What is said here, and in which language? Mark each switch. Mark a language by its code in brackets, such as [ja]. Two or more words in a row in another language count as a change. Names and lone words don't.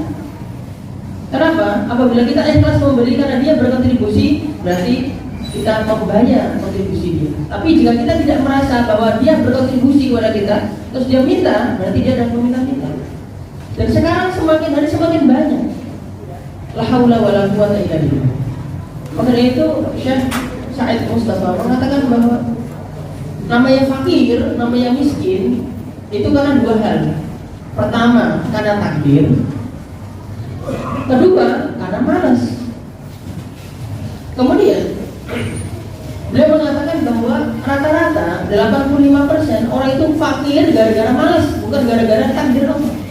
[id] Kenapa? Apabila kita ikhlas memberi karena dia berkontribusi, berarti kita membayar kontribusi dia. Tapi jika kita tidak merasa bahwa dia berkontribusi kepada kita, terus dia minta, berarti dia adalah meminta-minta. Dan sekarang semakin hari semakin banyak. [ar] لا حول ولا قوة إلا بالله. [id] Makanya itu Syekh Said Mustafa mengatakan bahwa namanya fakir, namanya miskin itu karena dua hal. Pertama, karena takdir. Kedua, karena malas. Kemudian beliau mengatakan bahwa rata-rata 85% orang itu fakir gara-gara malas, bukan gara-gara takdir Allah.